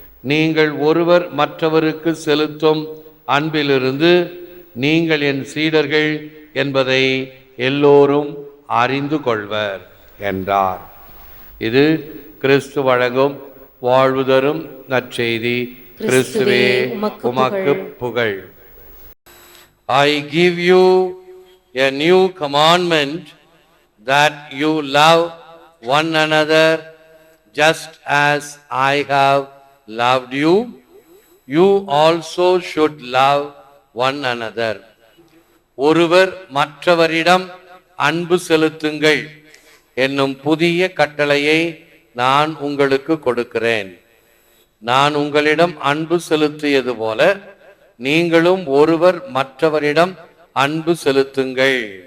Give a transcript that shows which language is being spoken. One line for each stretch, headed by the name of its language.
Tamil: நீங்கள் ஒருவர் மற்றவருக்கு செலுத்தும் அன்பிலிருந்து நீங்கள் என் சீடர்கள் என்பதை எல்லோரும் அறிந்து கொள்வர் என்றார். இது கிறிஸ்து வழங்கும் வாழ்வு தரும் நற்செய்தி. கிறிஸ்துவே உமக்கு புகழ்.
English: I give you a new commandment, that you love one another just as I have loved you. You also should love one another.
Tamil: ஒருவர் மற்றவரிடம் அன்பு செலுத்துங்கள் என்னும் புதிய கட்டளையை நான் உங்களுக்கு கொடுக்கிறேன். நான் உங்களிடம் அன்பு செலுத்தியது போல நீங்களும் ஒருவர் மற்றவரிடம் அன்பு செலுத்துங்கள்.